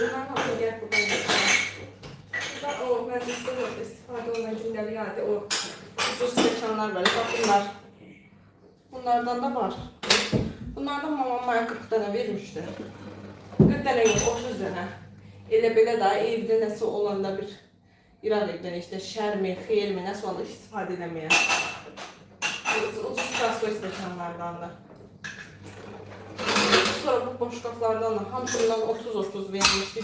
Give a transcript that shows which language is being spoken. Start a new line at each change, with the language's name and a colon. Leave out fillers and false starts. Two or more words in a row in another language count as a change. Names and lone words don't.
Azerbaijani: Bundan hamısı gəlib buradan yapacağım. Burada o məclisdə orada istifadə olunan gündəlik halde o ucuz stekanlar var.
Turkish: Bak bunlar.
Azerbaijani: Bunlardan da var.
Turkish: Bunlardan mamam bana 40 tane vermişti. 40 tane yok, 30 tane.
Azerbaijani: Elə belə daha evdə nəsə olanda bir İran evdən
Turkish: işte şərmi,
Azerbaijani: xeyirmi nəsə olanda istifadə eləməyə. Ucuz kasko stekanlardan da. Sonra bu boşqaflardan da hamısından 30-30 vermişdi.